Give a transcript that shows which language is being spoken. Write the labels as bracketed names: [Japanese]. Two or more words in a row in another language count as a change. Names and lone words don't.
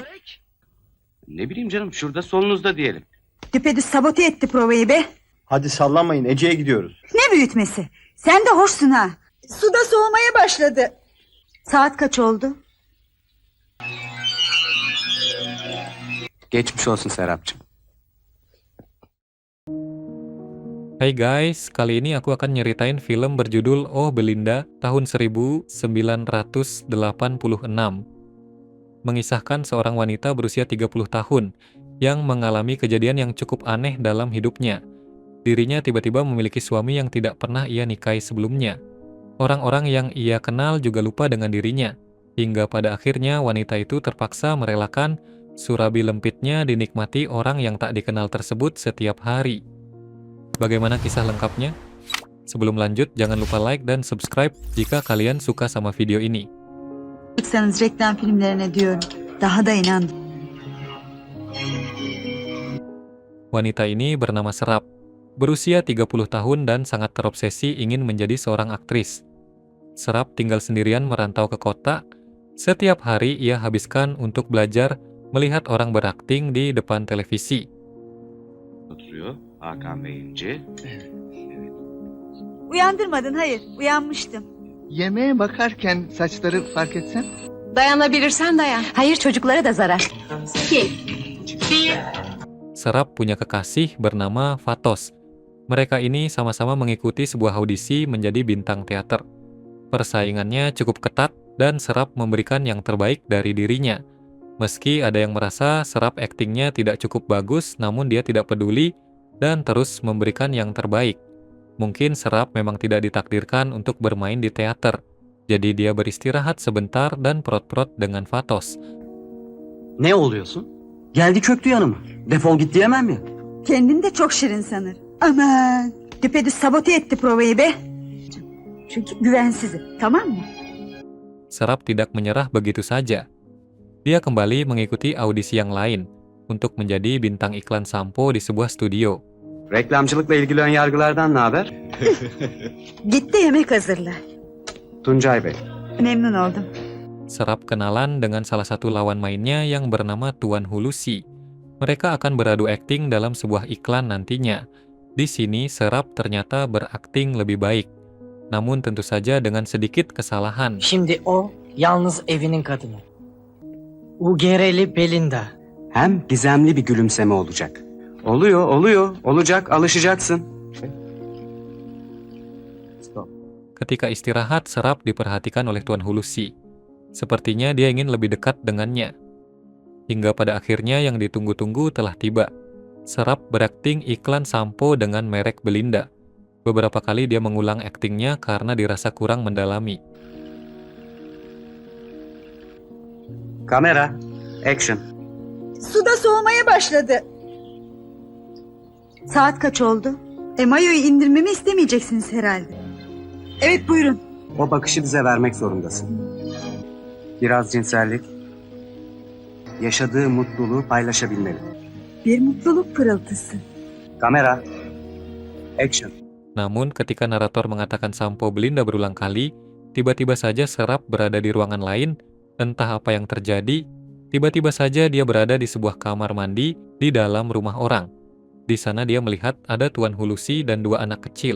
[Turkish] Ne bileyim canım, şurada solunuzda diyelim. Düpedüz sabote etti provayı be. Hadi sallamayın, Ece'ye gidiyoruz. Ne büyütmesi? Sen de hoşsun ha. Suda soğumaya başladı. Saat kaç oldu? Geçmiş olsun Serapcığım. [Indonesian] Hai guys, kali ini aku akan nyeritain film berjudul Oh Belinda tahun 1986. Mengisahkan seorang wanita berusia 30 tahun yang mengalami kejadian yang cukup aneh dalam hidupnya. Dirinya tiba-tiba memiliki suami yang tidak pernah ia nikahi sebelumnya. Orang-orang yang ia kenal juga lupa dengan dirinya. Hingga pada akhirnya wanita itu terpaksa merelakan surabi lempitnya dinikmati orang yang tak dikenal tersebut setiap hari. Bagaimana kisah lengkapnya? Sebelum lanjut, jangan lupa like dan subscribe jika kalian suka sama video ini. [Turkish] Çıksanız reklam filmlerine diyorum. Daha da inandım. [Indonesian] Wanita ini bernama Serap. Berusia 30 tahun dan sangat terobsesi ingin menjadi seorang aktris. Serap tinggal sendirian merantau ke kota. Setiap hari ia habiskan untuk belajar melihat orang berakting di depan televisi. [Turkish] Oturuyor Hakan Bey'ince. Uyandırmadın, hayır. Uyanmıştım. Yemeğe bakarken saçları fark etsen. Dayanabilirsen dayan. Hayır, çocuklara da zarar. İki. Bir. [Indonesian] Serap punya kekasih bernama Fatos. Mereka ini sama-sama mengikuti sebuah audisi menjadi bintang teater. Persaingannya cukup ketat dan Serap memberikan yang terbaik dari dirinya. Meski ada yang merasa Serap aktingnya tidak cukup bagus, namun dia tidak peduli dan terus memberikan yang terbaik. Mungkin Serap memang tidak ditakdirkan untuk bermain di teater. Jadi dia beristirahat sebentar dan perot-perot dengan Fatos. [Turkish] Ne oluyorsun? Geldi çöktü yanıma. Defol git diyemem ya. Kendini de çok şirin sanır. Aman. Düpedüz sabote etti provayı be. Çünkü güvensizim, tamam mı? [Indonesian] Serap tidak menyerah begitu saja. Dia kembali mengikuti audisi yang lain untuk menjadi bintang iklan sampo di sebuah studio. [Turkish] Reklamcılıkla ilgili ön yargılardan ne haber? Git de yemek hazırla. Tuncay Bey. Memnun oldum. [Indonesian] Serap kenalan dengan salah satu lawan mainnya yang bernama Tuan Hulusi. Mereka akan beradu akting dalam sebuah iklan nantinya. Di sini Serap ternyata berakting lebih baik. Namun tentu saja dengan sedikit kesalahan. [Turkish] Şimdi o yalnız evinin kadını. UGR'li Belinda. Hem gizemli bir gülümseme olacak. Oluyor. Olacak, alışacaksın. [Indonesian] Ketika istirahat, Serap diperhatikan oleh Tuan Hulusi. Sepertinya dia ingin lebih dekat dengannya. Hingga pada akhirnya yang ditunggu-tunggu telah tiba. Serap berakting iklan sampo dengan merek Belinda. Beberapa kali dia mengulang aktingnya karena dirasa kurang mendalami. [Turkish] Kamera, action. Suda soğumaya başladı. Saat kaç oldu? Mayoyu indirmemi istemeyeceksiniz herhalde. Evet, buyurun. O bakışı bize vermek zorundasın. Biraz cinsellik. Yaşadığı mutluluğu paylaşabilmeli. Bir mutluluk pırıltısı. Kamera, action. [Indonesian] Namun ketika narator mengatakan sampo Belinda berulang kali, tiba-tiba saja Serap berada di ruangan lain, entah apa yang terjadi, tiba-tiba saja dia berada di sebuah kamar mandi di dalam rumah orang. Di sana dia melihat ada Tuan Hulusi dan dua anak kecil.